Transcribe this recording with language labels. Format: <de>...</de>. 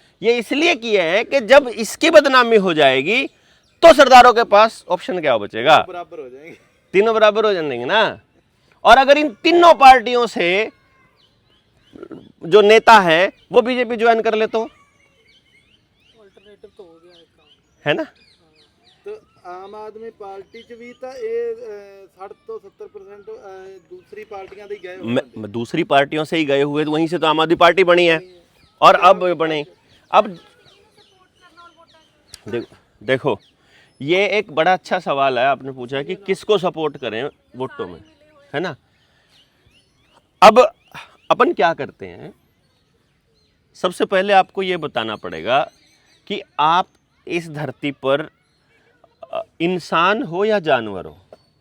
<hi>ये इसलिए किया है कि जब इसकी बदनामी हो जाएगी तो सरदारों के पास ऑप्शन क्या बचेगा, बराबर हो जाएंगे, तीनों बराबर हो जाएंगे ना। और अगर इन तीनों पार्टियों से जो नेता है वो बीजेपी ज्वाइन कर ले तो अल्टरनेटिव तो हो गया एक काम, है ना। तो</hi> <pa>ਆਮ ਆਦਮੀ ਪਾਰਟੀ ਚ ਵੀ ਤਾਂ ਇਹ 60 ਤੋਂ 70%</pa> <hi>दूसरी पार्टियां दे गए हुए दूसरी पार्टियों से ही गए हुए, तो वहीं से तो आम आदमी पार्टी बनी है और अब बने। अब देखो ये एक बड़ा अच्छा सवाल है आपने पूछा कि किसको सपोर्ट करें वोटों में, है ना। अब अपन क्या करते हैं, सबसे पहले आपको ये बताना पड़ेगा कि आप इस धरती पर इंसान हो या जानवर हो।</hi>